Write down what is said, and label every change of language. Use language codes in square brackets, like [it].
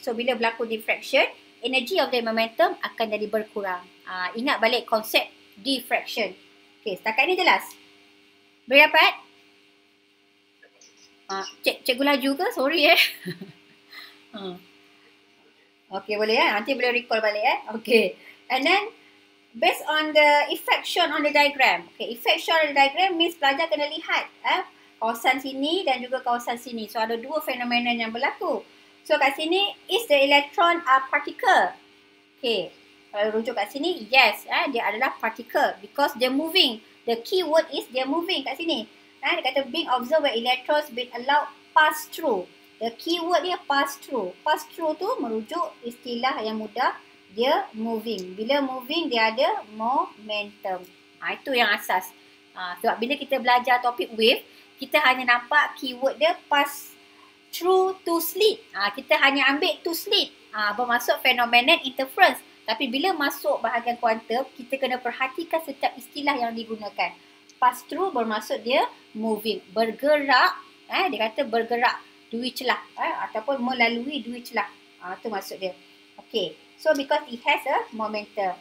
[ms] So bila berlaku diffraction, [en] energy of the momentum [ms] akan jadi berkurang. Ingat balik konsep diffraction. Okay, setakat ni jelas? Boleh dapat? Cikgu laju ke? Sorry Okay, boleh Nanti boleh recall balik Okay. [en] And then, based on the effect shown on the diagram. [ms] Okay, [en] effect shown on the diagram means [ms] pelajar kena lihat kawasan sini dan juga kawasan sini. So, ada dua fenomena yang berlaku. [en] So, [ms] kat sini, [en] is the electron a particle? Okay, [ms] kalau rujuk kat sini, [en] yes, [ms] dia adalah [en] particle because they're moving. The key word is they're moving [ms] kat sini. Dia kata [en] being observed where electrons being allowed pass through. The key word dia pass through. Pass through [ms] tu merujuk istilah yang mudah, dia moving. Bila moving dia ada momentum. Itu yang asas. Sebab bila kita belajar topik wave, kita hanya nampak keyword dia [en] pass through to slit. [ms] Kita hanya ambil [en] to slit. [ms] Bermaksud phenomenon interference. Tapi bila masuk bahagian kuantum, kita kena perhatikan setiap istilah yang digunakan. [en] Pass through [ms] bermaksud dia moving. Bergerak, dia kata bergerak dua celah. Ataupun melalui dua celah. Itu maksud dia. Okay. [en] So because it has a momentum.